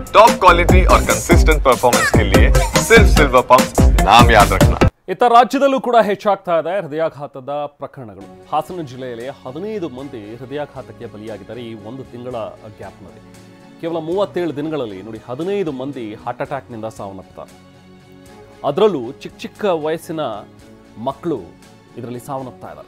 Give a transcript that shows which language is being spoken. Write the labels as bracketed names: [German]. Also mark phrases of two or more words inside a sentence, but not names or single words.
[English] top quality [Hindi] और [English] consistent performance [Hindi] के लिए सिर्फ सिल्वर पंप नाम याद रखना। [Kannada] ಇತ್ತ ರಾಜ್ಯದಲ್ಲೂ ಕೂಡ ಹೆಚ್ಚಾಗ್ತಾ ಇದೆ ಹೃದಯಾಘಾತದ ಪ್ರಕರಣಗಳು. ಹಾಸನ ಜಿಲ್ಲೆಯಲ್ಲಿ 15 ಮಂದಿ ಹೃದಯಾಘಾತಕ್ಕೆ ಬಲಿಯಾಗಿದ್ದಾರೆ ಈ ಒಂದು ತಿಂಗಳ ಗ್ಯಾಪ್ನಲ್ಲಿ. ಕೇವಲ 37 ದಿನಗಳಲ್ಲಿ ನೋಡಿ 15 ಮಂದಿ [English] heart attackನಿಂದ [Kannada] ಸಾವನ್ನಪ್ತಾರೆ. ಅದರಲ್ಲೂ ಚಿಕ್ಕ ವಯಸ್ಸಿನ ಮಕ್ಕಳು ಇದರಲ್ಲಿ ಸಾವನ್ನಪ್ತಾ ಇದ್ದಾರೆ.